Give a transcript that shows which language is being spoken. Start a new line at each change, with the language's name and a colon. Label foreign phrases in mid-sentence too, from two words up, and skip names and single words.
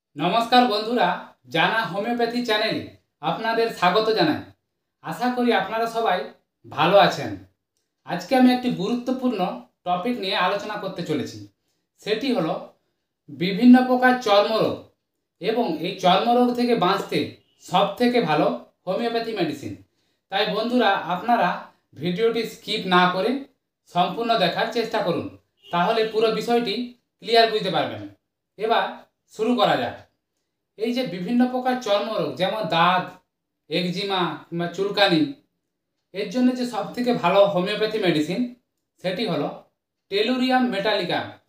Bangla: নমস্কার বন্ধুরা হোমিওপ্যাথি চ্যানেলে আপনাদের স্বাগত জানাই। আশা করি আপনারা সবাই ভালো আছেন। আজকে আমি একটি গুরুত্বপূর্ণ টপিক নিয়ে আলোচনা করতে চলেছি, সেটি হলো বিভিন্ন প্রকার চর্মরোগ এবং এই চর্মরোগ থেকে বাঁচতে সবথেকে ভালো
English: homeopathy medicine.
Bangla: তাই বন্ধুরা আপনারা ভিডিওটি স্কিপ না করে সম্পূর্ণ দেখার চেষ্টা করুন, তাহলে পুরো বিষয়টি ক্লিয়ার বুঝতে পারবেন। এবার শুরু করা যাক। এই যে বিভিন্ন প্রকার চর্মরোগ যেমন দাগ, একজিমা কিংবা চুলকানি, এর জন্য যে সবথেকে ভালো
English: homeopathy medicine
Bangla: সেটি হলো টেলুরিয়াম মেটালিকাম।